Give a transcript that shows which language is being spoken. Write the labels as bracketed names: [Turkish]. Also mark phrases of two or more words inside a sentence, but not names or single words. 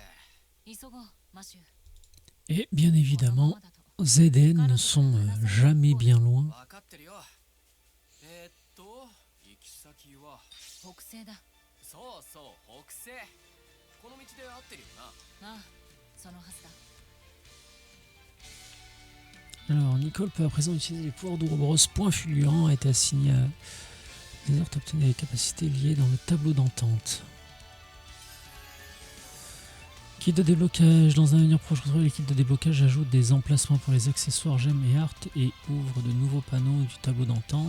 [Japanese] 急ごう、マシュー。 [French] Et bien évidemment, ZN ne sont jamais bien loin. [Japanese] 分かってるよ。行き先は北西だ。そうそう、北西。この道で合ってるよな。ああ、そのはずだ。 [French] Alors, Nicole peut à présent utiliser les pouvoirs d'Ouroboros. Point fulgurant a été assigné à les ordres obtenus des capacités liées dans le tableau d'entente. Kit de déblocage. Dans un avenir proche, contrôler les kits de déblocage ajoute des emplacements pour les accessoires gemmes et art et ouvre de nouveaux panneaux du tableau d'entente.